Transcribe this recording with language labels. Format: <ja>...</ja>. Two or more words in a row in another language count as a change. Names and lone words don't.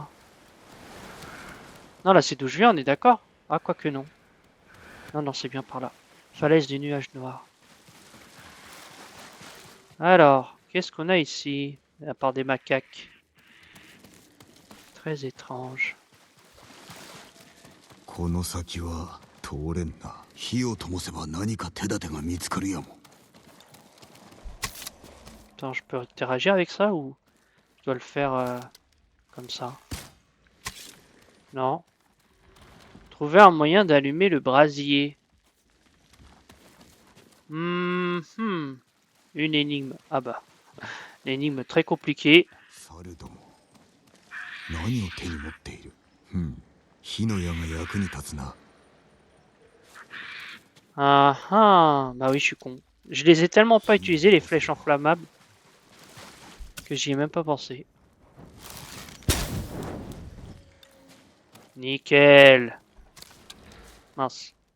<fr>Non, là c'est d'où je viens, on est d'accord? Ah, quoique non. Non, non, c'est bien par là. Falaise du nuage noir. Alors, qu'est-ce qu'on a ici? À part des macaques. Très étrange.</fr> <ja>この先は通れんな。火を灯せば何か手立てが見つかるやも。</ja> <fr>Attends, je peux interagir avec ça ou je dois le faire comme ça? Non. Trouver un moyen d'allumer le brasier. Une énigme. Ah bah. Une énigme très compliquée.</fr> <ja>猿ども。何を手に持っている。火の矢が役に立つな。</ja> <fr>Ah ah. Bah oui, je suis con. Je les ai tellement pas utilisés, les flèches inflammables, que j'y ai même pas pensé. Nickel. Mince.</fr>